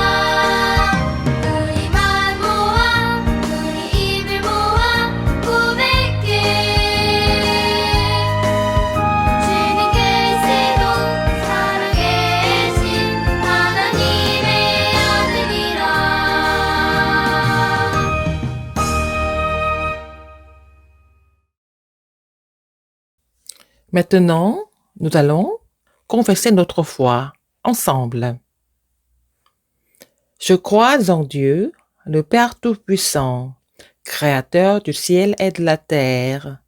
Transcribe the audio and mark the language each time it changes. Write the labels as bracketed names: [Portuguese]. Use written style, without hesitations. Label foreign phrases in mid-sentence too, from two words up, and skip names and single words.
[Korean] 우리 말 모아 우리 입을 모아 고백해. 주는 그리스도 살아계신 하나님의 아들이라. [French] Maintenant, nous allons confesser notre foi ensemble. Je crois en Dieu, le Père Tout-Puissant, Créateur du ciel et de la